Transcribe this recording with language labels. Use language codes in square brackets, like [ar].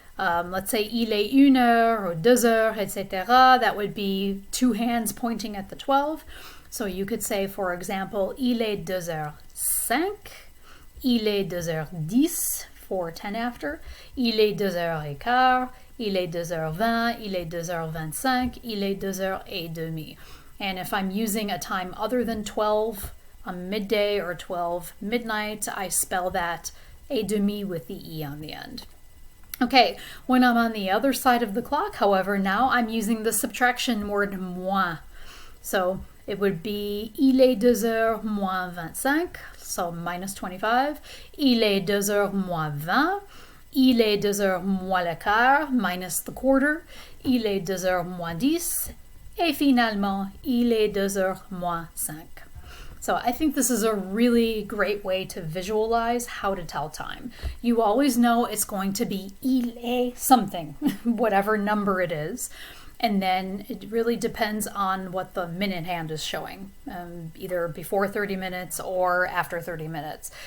[en] Let's say [fr] il est 1 heure [en] or [fr] 2 heures, [en] etc. That would be two hands pointing at the 12. So you could say, for example, [fr] il est 2 heures 5, il est 2 heures 10 [en] for 10 after, [fr] il est 2 heures et quart, il est 2 heures 20, il est 2 heures 25, il est 2 heures et demie. [en] And if I'm using a time other than 12, a midday or 12 midnight, I spell that et demi with the E on the end. Okay, when I'm on the other side of the clock, however, now I'm using the subtraction word moins. So it would be [fr] il est 2 heures moins 25, [en] so minus 25. [fr] Il est 2 heures moins 20. Il est 2 heures moins le quart, [en] minus the quarter. [fr] Il est 2 heures moins 10. Et finalement, il est 2 heures moins 5. [en] So I think this is a really great way to visualize how to tell time. You always know it's going to be il est something, whatever number it is. And then it really depends on what the minute hand is showing, either before 30 minutes or after 30 minutes.